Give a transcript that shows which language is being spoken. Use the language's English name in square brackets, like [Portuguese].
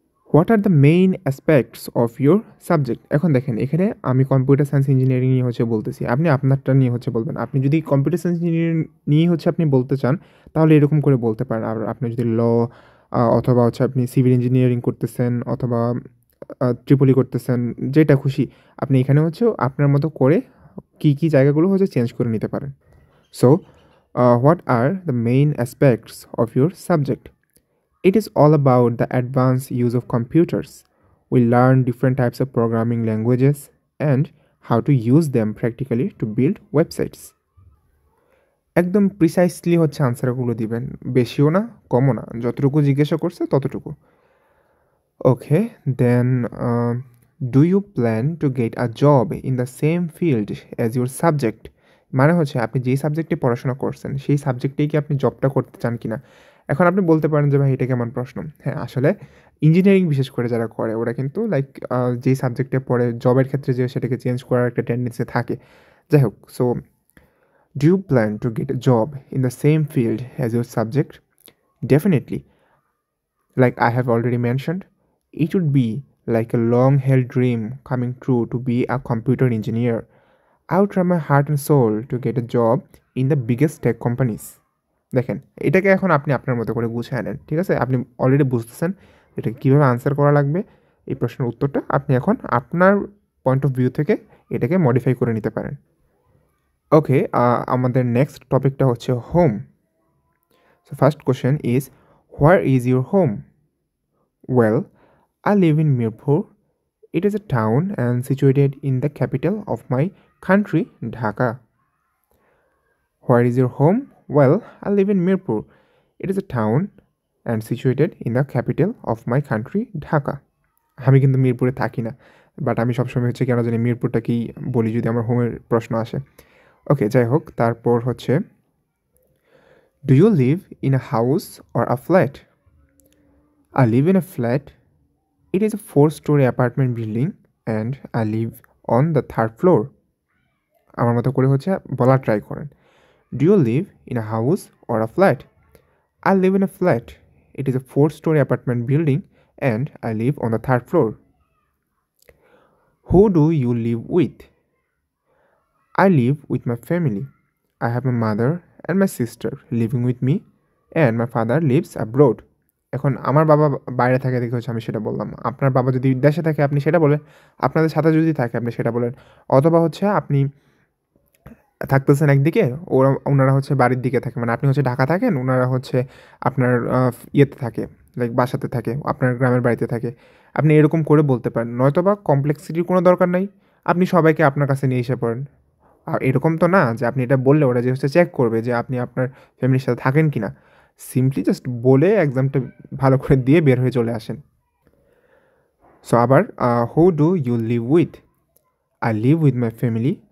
[English] what are the main aspects of your subject [Bangla] এখন দেখেন এখানে আমি কম্পিউটার সায়েন্স ইঞ্জিনিয়ারিং নিয়ে হচ্ছে বলতেছি আপনি আপনারটা নিয়ে হচ্ছে বলবেন আপনি যদি কম্পিউটার সায়েন্স ইঞ্জিনিয়ারিং নিয়ে হচ্ছে আপনি বলতে চান তাহলে এরকম করে বলতে পারেন আর আপনি যদি ল অথবা হচ্ছে আপনি সিভিল ইঞ্জিনিয়ারিং করতেছেন অথবা ট্রিপলি করতেছেন যেটা খুশি আপনি এখানে হচ্ছে আপনার মতো করে কী কী জায়গাগুলো হচ্ছে চেঞ্জ করে নিতে পারেন [English] So what are the main aspects of your subject It is all about the advanced use of computers. We learn different types of programming languages and how to use them practically to build websites. [Bangla] একদম precisely হচ্ছে আনসারগুলো দিবেন বেশিও না কমও না যতটুকু জিজ্ঞাসা করছে ততটুকু [English] okay then do you plan to get a job in the same field as your subject [Bangla] মানে হচ্ছে আপনি যেই সাবজেক্টে পড়াশোনা করছেন সেই সাবজেক্টেই কি আপনি জবটা করতে চান কিনা এখন আপনি বলতে পারেন যে ভাই এটা কেমন প্রশ্ন হ্যাঁ আসলে ইঞ্জিনিয়ারিং বিশেষ করে যারা করে ওরা কিন্তু লাইক যেই সাবজেক্টে পড়ে জবের ক্ষেত্রে যে সেটাকে চেঞ্জ করার একটা টেন্ডেন্সি থাকে যাই হোক so [English] Do you plan to get a job in the same field as your subject definitely like I have already mentioned it would be like a long held dream coming true to be a computer engineer. I would try my heart and soul to get a job in the biggest tech companies. [Bangla] দেখেন এটাকে এখন আপনি আপনার মতো করে গুছিয়ে নেন ঠিক আছে আপনি অলরেডি বুঝতেছেন এটা কীভাবে আনসার করা লাগবে এই প্রশ্নের উত্তরটা আপনি এখন আপনার পয়েন্ট অফ ভিউ থেকে এটাকে মডিফাই করে নিতে পারেন ওকে আমাদের নেক্সট টপিকটা হচ্ছে home [English] So first question is where is your home well I live in Mirpur. It is a town and situated in the capital of my country, Dhaka. Where is your home? Well, I live in Mirpur. It is a town and situated in the capital of my country, Dhaka. [Bangla] আমি কিন্তু মিরপুরে থাকি না but আমি সবসময় হচ্ছে কেন জানি মিরপুরটাকেই বলি যদি আমার হোমের প্রশ্ন আসে ওকে যাই হোক তারপর হচ্ছে [English] Do you live in a house or a flat I live in a flat It is a 4-story apartment building and I live on the 3rd floor. [Bangla] আমার মতো করে হচ্ছে বলা ট্রাই করেন [English] Do you live in a house or a flat? I live in a flat. It is a 4-story apartment building and I live on the 3rd floor. Who do you live with? I live with my family. I have my mother and my sister living with me and my father lives abroad. [Bangla] এখন আমার বাবা বাইরে থাকে দেখে হচ্ছে আমি সেটা বললাম আপনার বাবা যদি দেশে থাকে আপনি সেটা বলেন আপনাদের সাথে যদি থাকে আপনি সেটা বলেন অথবা হচ্ছে আপনি থাকতেছেন একদিকে ওনারা হচ্ছে বাড়ির দিকে থাকে মানে আপনি হচ্ছে ঢাকা থাকেন ওনারা হচ্ছে আপনার ইয়েতে থাকে লাইক বাসাতে থাকে আপনার গ্রামের বাড়িতে থাকে আপনি এরকম করে বলতে পারেন নয়তো বা কমপ্লেক্সিটির কোনো দরকার নাই আপনি সবাইকে আপনার কাছে নিয়ে এসে পড়েন আর এরকম তো না যে আপনি এটা বললে ওরা যে হচ্ছে চেক করবে যে আপনি আপনার ফ্যামিলির সাথে থাকেন কি না সিম্পলি জাস্ট বলে এক্সামটা ভালো করে দিয়ে বের হয়ে চলে আসেন সো আবার [English] who do you live with I live with my family